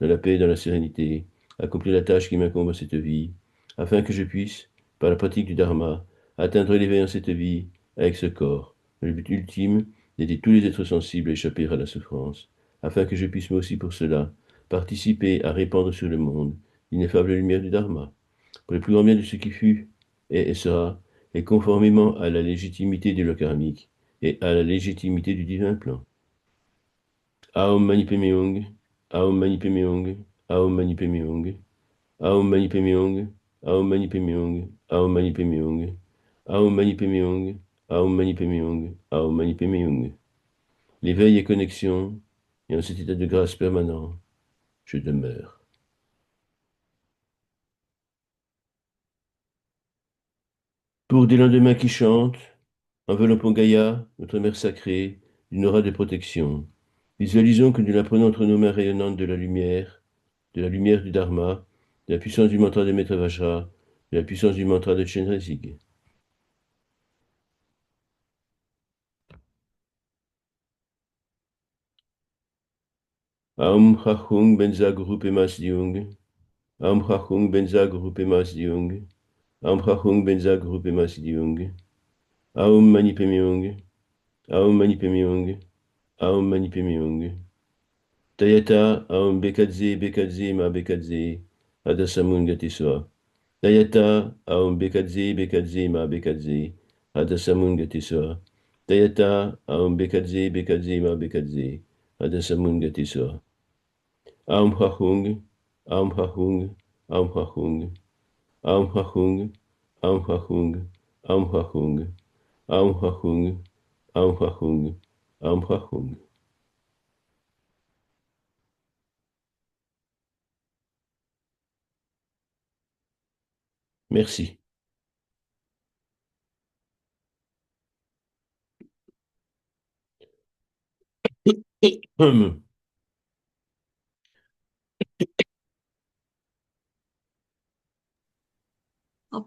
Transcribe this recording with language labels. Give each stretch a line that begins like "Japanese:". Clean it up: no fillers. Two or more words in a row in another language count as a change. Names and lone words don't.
French: la paix et dans la sérénité, accomplir la tâche qui m'incombe à cette vie, afin que je puisse, par la pratique du Dharma, atteindre l'éveil en cette vie avec ce corps, le but ultime d'aider tous les êtres sensibles à échapper à la souffrance, afin que je puisse moi aussi pour cela participer à répandre sur le monde l'ineffable lumière du Dharma, pour le plus grand bien de ce qui fut, est et sera, et conformément à la légitimité du lot karmique et à la légitimité du divin plan.
Sanskrit: Aum Mani Padme Hum, Aum Mani Padme Hum, Aum Mani Padme Hum, Aum Mani Padme Hum, Aum Mani Padme Hum, Aum Mani Padme Hum, Aum Mani Padme Hum, Aum Mani Padme Hum, Aum Mani Padme Hum.
French: L'éveil et connexion, et en cet état de grâce permanent, je demeure. Pour des lendemains qui chantent, enveloppons Gaïa, notre mère sacrée, d'une aura de protection. Visualisons que nous la prenons entre nos mains rayonnantes de la lumière du Dharma, de la puissance du mantra de Maître Vajra, de la puissance du mantra de Chenrezig.
Sanskrit: Aum Chachung Benza Guru Pemas Diung, Aum Chachung Benza Guru Pemas Diung, Aum Chachung Benza Guru Pemas Diung, Aum Mani Padme Hum, Aum Mani Padme Hum, Aum Mani Padme Hung. Tayata Aum Bekadze Bekadze Ma Bekadze Adasamun Gati Soa. Tayata Aum Bekadze Bekadze Ma Bekadze Adasamun Gati Soa. Tayata Aum Bekadze Bekadze Ma Bekadze Adasamun Gati Soa. Aum Hahung, Aum Hahung, Aum Hahung, Aum Hahung, Aum Hahung, Aum Hahung, Aum Hahung, Aum Hahung, Aum Hahung.
French: Merci. Hop.